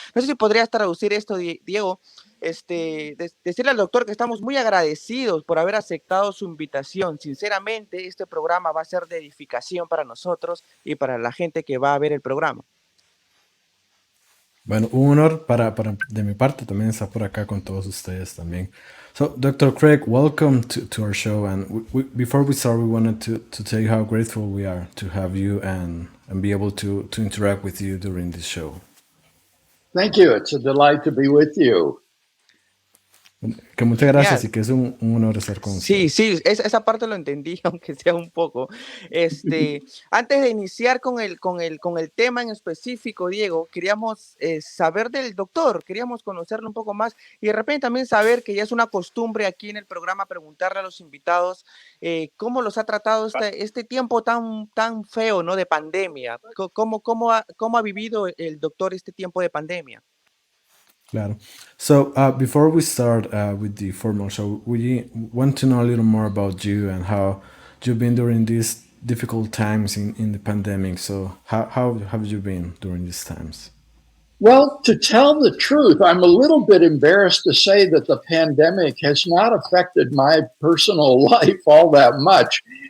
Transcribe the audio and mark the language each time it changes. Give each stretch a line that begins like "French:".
Spanish: No sé si podrías traducir esto, Diego. Decirle al doctor que estamos muy agradecidos por haber aceptado su invitación. Sinceramente, este programa va a ser de edificación para nosotros y para la gente que va a ver el programa. Bueno, un honor de mi parte también estar por acá con todos ustedes también.
English: So, Dr. Craig, welcome to our show. And before we start, we wanted to tell you how grateful we are to have you and be able to interact with you during this show. Thank you. It's a delight to be with you.
Spanish: Que muchas gracias y que es un honor estar con Sí, ustedes. sí, esa parte lo entendí, aunque sea un poco. Antes de iniciar con el tema en específico, Diego, queríamos saber del doctor, queríamos conocerlo un poco más y de repente también saber que ya es una costumbre aquí en el programa preguntarle a los invitados cómo los ha tratado este tiempo tan feo, ¿no? De pandemia. ¿Cómo ha vivido el doctor este tiempo de pandemia? Claro.
English: So before we start with the formal show, we want to know a little more about you and how you've been during these difficult times in the pandemic. So how have you been during these times? Well, to tell the truth, I'm a little bit embarrassed to say that the pandemic has not affected my personal life all that much.